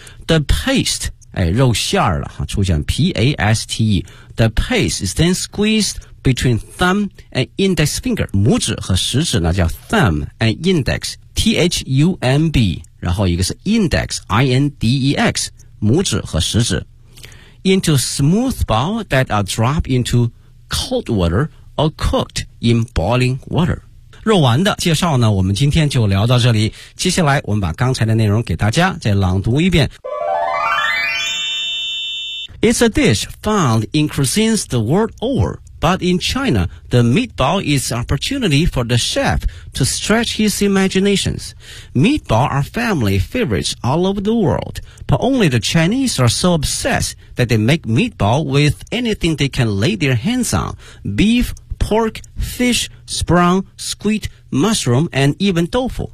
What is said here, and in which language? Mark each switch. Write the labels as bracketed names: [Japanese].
[English] The paste, [Chinese] 哎，肉馅儿了，出现 [English] P-A-S-T-E, the paste is then squeezed between thumb and index finger, [Chinese] 拇指和食指呢叫 [English] thumb and index, T-H-U-M-B, [Chinese] 然后一个是 [English] index, I-N-D-E-X, [Chinese] 拇指和食指 [English] into smooth balls that are dropped into cold water or cooked in boiling water. [Chinese] 肉丸的介绍呢我们今天就聊到这里，接下来我们把刚才的内容给大家再朗读一遍。 [English] It's a dish found in cuisines the world over, but in China, the meatball is an opportunity for the chef to stretch his imaginations. Meatball are family favorites all over the world, but only the Chinese are so obsessed that they make meatball with anything they can lay their hands on, beef, pork, fish, spring, squid, mushroom, and even tofu.